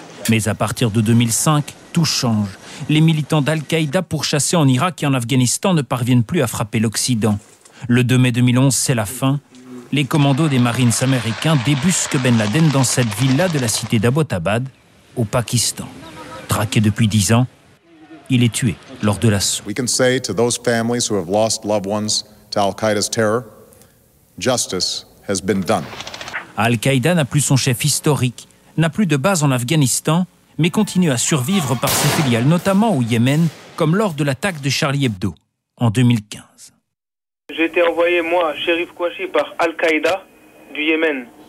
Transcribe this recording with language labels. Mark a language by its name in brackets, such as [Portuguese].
[French] Mais à partir de 2005, tout change. Les militants d'Al-Qaïda pourchassés en Irak et en Afghanistan ne parviennent plus à frapper l'Occident. Le 2 mai 2011, c'est la fin. Les commandos des Marines américains débusquent Ben Laden dans cette villa de la cité d'Abbottabad, au Pakistan. Traqué depuis 10 ans, il est tué lors de l'assaut. [English] We can say to those families who have lost loved ones to Al-Qaïda's terror, justice has been done. [French] Al-Qaïda n'a plus son chef historique, n'a plus de base en Afghanistan, mais continue à survivre par ses filiales, notamment au Yémen, comme lors de l'attaque de Charlie Hebdo en 2015. J'ai été envoyé, moi, Shérif Kouachi, par Al-Qaïda du Yémen.